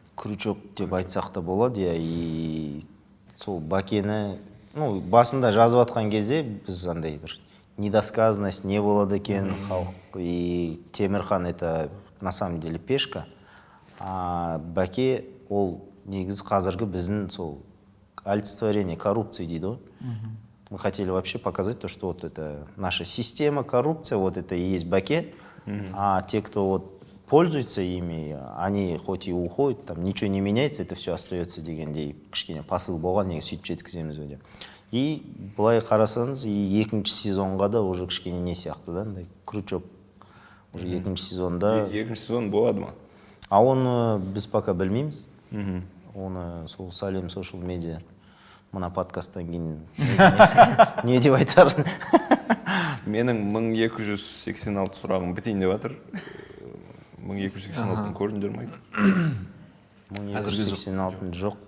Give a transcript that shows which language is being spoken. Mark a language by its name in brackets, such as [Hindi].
[Kazakh] Крючок деп айтсақ та болады, и сол Бәкені, басында жазып атқан кезде біз андай бір недосказанность не болады екен халық, и Темірхан [Russian] это на самом деле пешка, [Kazakh] а Бәке ол негізі қазіргі біздің сол олицетворение коррупции дейді ғой. [Russian] Мы хотели вообще показать то, что вот это наша система, коррупция, вот это и есть Бәке, а те, кто вот пользуются ими, они хоть и уходят, там ничего не меняется, это все остается [Kazakh] дегендей кішкене посыл болған, неге сөйтіп жеткіземіз өде. И былай қарасаңыз, и екінші сезонға да уже кішкене не сияқты да, крючок. Уже екінші сезонда... Екінші сезон болады ма? А оны біз пока білмейміз. Оны сол Салим Social Media мына подкасттан кейін не деп айтарын менің 1286 сұрағым бітейін деп жатыр. 1286-ны көрдіңдер ме? 1286 жоқ.